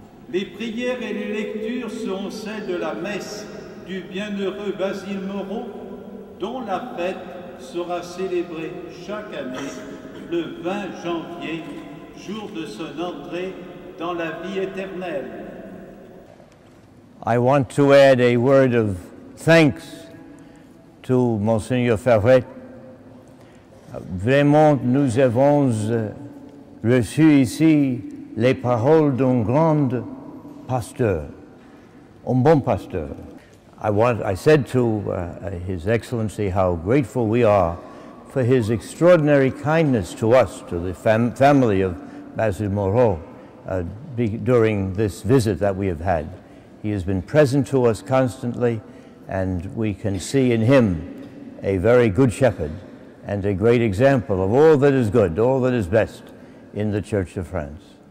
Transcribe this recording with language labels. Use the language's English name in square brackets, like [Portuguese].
[French] Les prières et les lectures seront celles de la messe du bienheureux Basil Moreau, dont la fête sera célébrée chaque année le 20 janvier, jour de son entrée dans la vie éternelle. [English] I want to add a word of thanks to Monseigneur Ferret. [French] Vraiment, nous avons reçu ici les paroles d'un grand pasteur, un bon pasteur. [English] I said to His Excellency how grateful we are for his extraordinary kindness to us, to the family of Basil Moreau, during this visit that we have had. He has been present to us constantly, and we can see in him a very good shepherd and a great example of all that is good, all that is best in the Church of France.